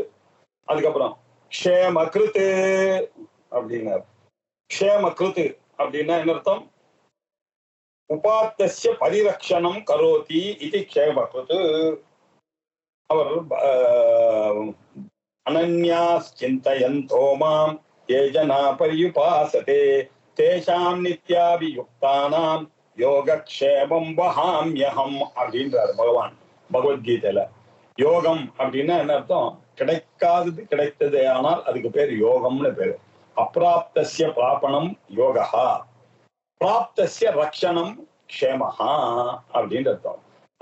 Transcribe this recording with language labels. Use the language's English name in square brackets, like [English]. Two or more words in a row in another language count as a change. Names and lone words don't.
[Tamil] அதுக்கப்புறம் [Sanskrit] क्षेम कृत् [Tamil] அப்படின்னாரு. [Sanskrit] क्षेम कृत् [Tamil] அப்படின்னா என்ன அர்த்தம், [Sanskrit] उपात्तस्य परिरक्षणं करोति [Tamil] இது [Sanskrit] क्षेम कृत्. அவர் अनन्यास् चिन्तयन्तो माम् ये जना पर्युपासते तेषां नित्याभियुक्तानां योगक्षेमं वहाम्यहम् [Tamil] அப்படின்றார் பகவான் பகவத்கீதையில. யோகம் அப்படின்னா என்ன அர்த்தம், கிடைக்காதது கிடைத்தது ஆனால் அதுக்கு பேர் யோகம்னு பேரு. [Sanskrit] अप्राप्तस्य प्रापणं योगः, प्राप्तस्य रक्षणं क्षेमः [Tamil] அப்படின்னு அர்த்தம்.